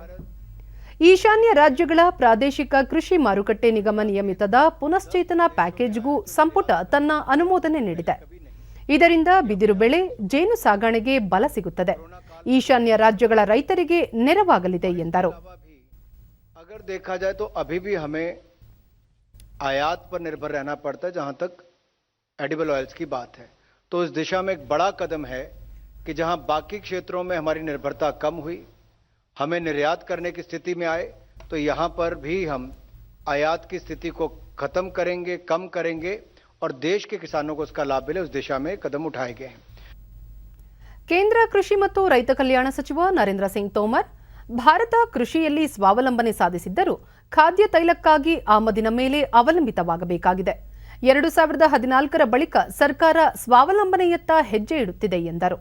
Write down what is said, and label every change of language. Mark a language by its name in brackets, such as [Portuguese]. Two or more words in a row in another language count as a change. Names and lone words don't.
[Kannada] ಈಶಾನ್ಯ ರಾಜ್ಯಗಳ ಪ್ರಾದೇಶಿಕ ಕೃಷಿ ಮಾರುಕಟ್ಟೆ ನಿಗಮ ನಿಯಮಿತದ ಪುನಶ್ಚೇತನ ಪ್ಯಾಕೇಜ್ಗೂ ಸಂಪುಟ ತನ್ನ ಅನುಮೋದನೆ ನೀಡಿದೆ. ಇದರಿಂದ ಬಿದಿರು ಬೆಳೆ, ಜೇನು ಸಾಗಣೆಗೆ ಬಲ ಸಿಗುತ್ತದೆ. ಈಶಾನ್ಯ ರಾಜ್ಯಗಳ ರೈತರಿಗೆ ನೆರವಾಗಲಿದೆ ಎಂದರು. [Hindi] अगर देखा जाए तो अभी भी हमें आयात पर निर्भर रहना पड़ता है जहां तक [English] edible oils [Hindi] की बात है. तो इस दिशा में एक बड़ा कदम है कि जहां बाकी क्षेत्रों में हमारी निर्भरता कम हुई, हमें निर्यात करने की स्थिति में आए, तो यहां पर भी हम आयात की स्थिति को खत्म करेंगे, कम करेंगे और देश के किसानों को उसका लाभ मिले, उस दिशा में कदम उठाए गए हैं. [Kannada] ಕೇಂದ್ರ ಕೃಷಿ ಮತ್ತು ರೈತ ಕಲ್ಯಾಣ ಸಚಿವ ನರೇಂದ್ರ ಸಿಂಗ್ ತೋಮರ್, ಭಾರತ ಕೃಷಿಯಲ್ಲಿ ಸ್ವಾವಲಂಬನೆ ಸಾಧಿಸಿದ್ದರೂ ಖಾದ್ಯ ತೈಲಕ್ಕಾಗಿ ಆಮದಿನ ಮೇಲೆ ಅವಲಂಬಿತವಾಗಬೇಕಾಗಿದೆ. 2014ರ ಬಳಿಕ ಸರ್ಕಾರ ಸ್ವಾವಲಂಬನೆಯತ್ತ ಹೆಜ್ಜೆ ಇಡುತ್ತಿದೆ ಎಂದರು.